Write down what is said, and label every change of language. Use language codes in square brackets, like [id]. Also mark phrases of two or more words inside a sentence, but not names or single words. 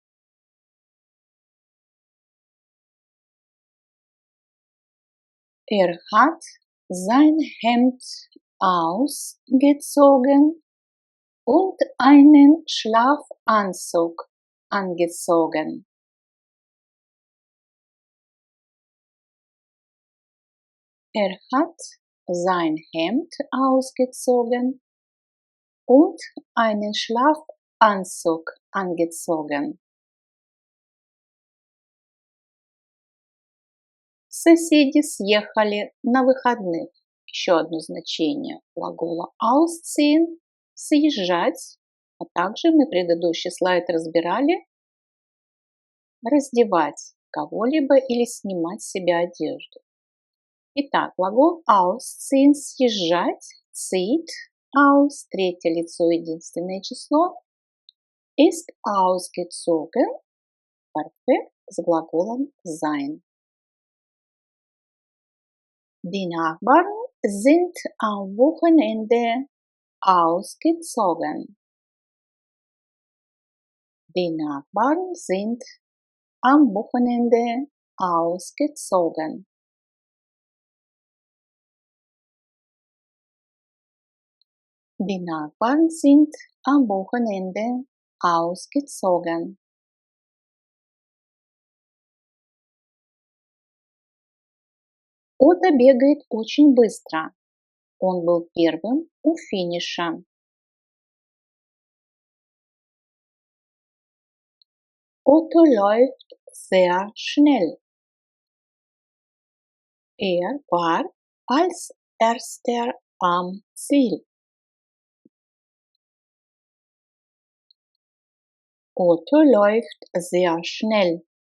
[de] Er hat sein Hemd ausgezogen und einen Schlafanzug angezogen. Er hat sein Hemd ausgezogen und einen Schlafanzug angezogen. [ru] Соседи съехали на выходных. Еще одно значение глагола ausziehen – съезжать, а также мы предыдущий слайд разбирали раздевать кого-либо или снимать с себя одежду. Итак, глагол ausziehen – съезжать, [de] zieht aus, [ru] третье лицо, единственное число, [de] ist ausgezogen, perfekt [ru] с глаголом [de] sein. Die Nachbarn sind am Wochenende ausgezogen. Die Nachbarn sind am Wochenende ausgezogen. Die Nachbarn sind am Wochenende ausgezogen. [ru] Отто бегает очень быстро. Он был первым у финиша. [de] Otto läuft sehr schnell. Er war als erster am Ziel. Otto läuft sehr schnell.